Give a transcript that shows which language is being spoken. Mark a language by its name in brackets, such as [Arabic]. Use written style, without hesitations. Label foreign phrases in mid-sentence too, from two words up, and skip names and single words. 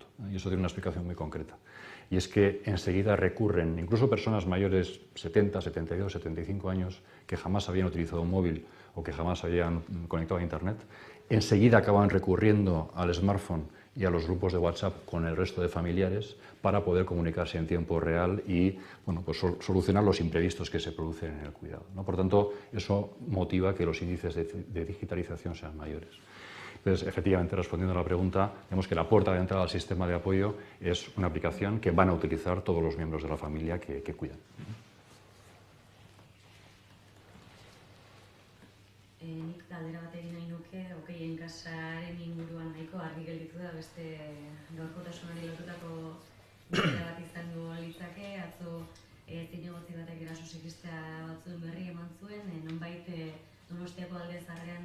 [Spanish] Y eso tiene una explicación muy concreta. Y es que enseguida recurren, incluso personas mayores 70, 72, 75 años, que jamás habían utilizado un móvil o que jamás habían conectado a Internet, enseguida acaban recurriendo al smartphone y a los grupos de WhatsApp con el resto de familiares para poder comunicarse en tiempo real y pues solucionar los imprevistos que se producen en el cuidado, ¿no? Por tanto, eso motiva que los índices de digitalización sean mayores. Entonces, efectivamente, respondiendo a la pregunta, vemos que la puerta de entrada al sistema de apoyo es una aplicación que van a utilizar todos los miembros de la familia que cuidan. [Basque] Nik galdera bat egin nahi nuke, okeien kasaren inguruan nahiko argi gelditu da beste gaurkotasunari lotutako galdera bat izango litzake, atzo zinegotzi batek eraso sekistea batzuen berri eman zuen, nonbait Donostiako Alde Zaharrean